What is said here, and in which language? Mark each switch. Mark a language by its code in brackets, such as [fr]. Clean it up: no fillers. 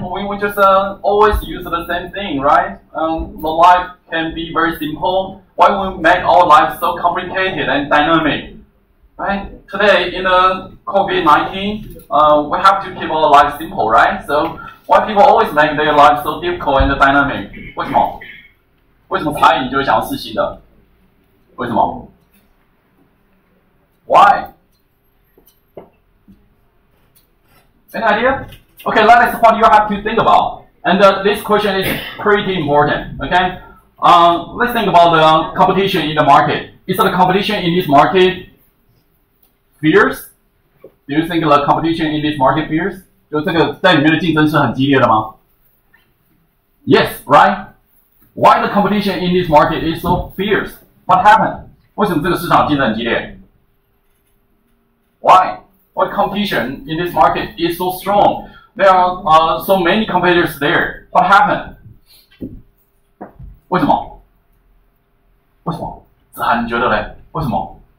[en] We just always use the same thing, right? The life can be very simple. Why we make our life so complicated and dynamic? Right? Today, in the COVID-19, we have to keep our life simple, right? So why people always make their life so difficult and dynamic? [zh] 为什么？为什么茶饮就会想要试新的？为什么 ？ [en] Why? Any idea? Okay, that is what you have to think about. And this question is pretty important. Okay, let's think about the competition in the market. Is the competition in this market fierce? Do you think the competition in this market fierce? [zh] 就这个在里面的竞争是很激烈的吗 ？ [en] Yes, right. Why the competition in this market is so fierce? What happened? [zh] 为什么这个市场竞争很激烈 ？ [en] Why? What competition in this market is so strong? There are so many competitors there. What happened? [zh] 为什么？为什么？子涵，你觉得嘞？为什么？